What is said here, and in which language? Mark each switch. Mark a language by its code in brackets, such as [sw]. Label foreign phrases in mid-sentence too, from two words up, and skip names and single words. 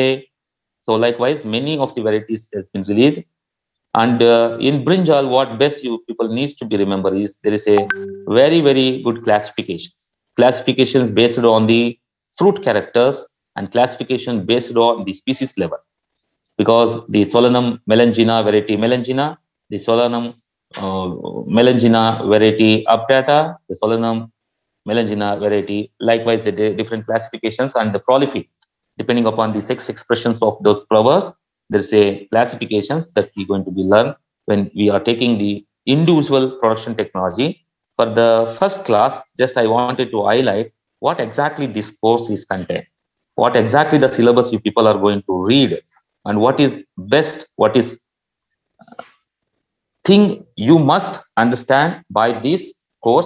[en] So likewise, many of the varieties has been released. And in brinjal, what best you people needs to be remember is there is a very, very good classifications based on the fruit characters and classification based on the species level. Because the Solanum melangina variety melangina, the Solanum melangina variety aptata, the Solanum melangina variety, likewise the different classifications and the prolific, depending upon the sex expressions of those flowers. There's a classifications that we're going to be learned when we are taking the individual production technology. For the first class, just I wanted to highlight what exactly this course is contained, what exactly the syllabus you people are going to read, and what is best, what is thing you must understand by this course.